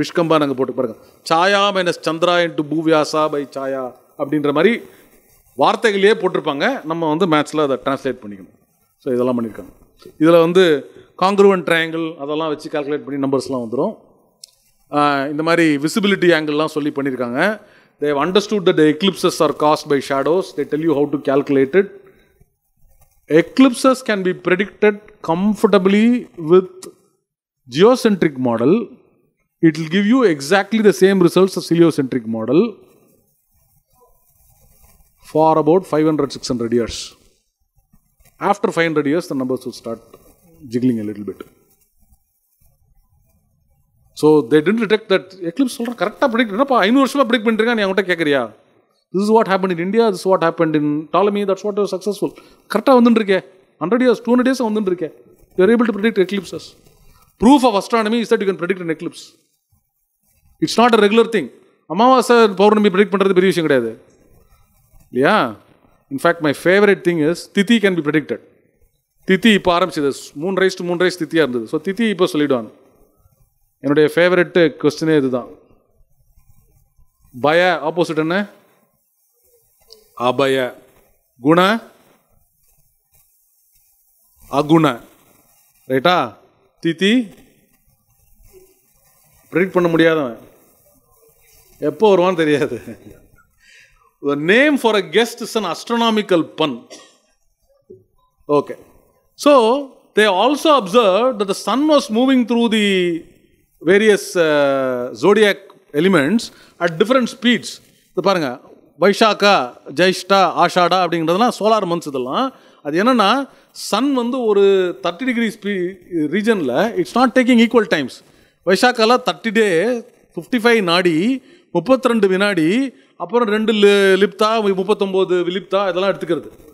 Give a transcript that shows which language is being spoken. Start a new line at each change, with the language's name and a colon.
Tamil: விஷ்கம்பா நாங்கள் போட்டு பாருங்க, சாயா மைனஸ் சந்திரா இன்ட்டு பூவியாசா பை சாயா அப்படின்ற மாதிரி வார்த்தைகளையே போட்டிருப்பாங்க. நம்ம வந்து மேத்ஸில் அதை டிரான்ஸ்லேட் பண்ணிக்கணும். ஸோ இதெல்லாம் பண்ணியிருக்காங்க. இதில் வந்து காங்க்ருவன்ட் ட்ரையாங்கிள் அதெல்லாம் வச்சு கால்குலேட் பண்ணி நம்பர்ஸ்லாம் வந்துடும். இந்த மாதிரி விசிபிலிட்டி ஆங்கிள்லாம் சொல்லி பண்ணியிருக்காங்க.
English: they have understood that the eclipses are caused by shadows. They tell you how to calculate it. Eclipses can be predicted comfortably with geocentric model. It will give you exactly the same results as heliocentric model for about 500-600 years. After 500 years, the numbers will start jiggling a little bit. So they didn't detect that eclipse
Tamil: சொல்கிற கரெக்டாக predict என்னப்பா 500 வருஷமாக predict பண்ணிருக்கா, நீ அவங்ககிட்ட கேட்குறியா?
English: This is what happened in India, this is what happened in Ptolemy, that's what was successful.
Tamil: கரெக்டாக வந்துட்டுருக்கே,
English: 100 years 200 days
Tamil: வந்துட்டுருக்கே.
English: You are able to predict eclipses. Proof of astronomy is that you can predict an eclipse. It's not a regular thing.
Tamil: அமாவாசை பௌர்ணமி predict பண்ணுறது பெரிய விஷயம் கிடையாது இல்லையா?
English: In fact my favourite thing is tithi can be predicted.
Tamil: திதி இப்போ ஆரம்பிச்சது 3 தித்தியாக இருந்தது. ஸோ திதி இப்போ சொல்லிவிடுவாங்க. என்னுடைய ஃபேவரெட்டு கொஸ்டினே இதுதான். பய ஆப்போசிட் என்ன? அபய. குண அகுண. ரைட்டா? திதி ப்ரெடிக்ட் பண்ண முடியாதவன், எப்போ வருவான்னு தெரியாது.
English: The name for a guest is an astronomical pun. Okay. So, they also observed that the sun was moving through the various zodiac elements at different speeds.
Tamil: இது பாருங்க, வைஷாக்கா, ஜெயிஷ்டா, ஆஷாடா அப்படிங்கிறதுலாம் சோலார் மந்த்ஸ். இதெல்லாம் அது என்னன்னா, சன் வந்து ஒரு 30 டிகிரி ரீஜனில்
English: It's not taking equal times.
Tamil: வைஷாக்கால 30 டே 55 நாடி 32 வினாடி, அப்புறம் 2 லிப்தா 39 விலிப்தா இதெல்லாம் எடுத்துக்கிறது.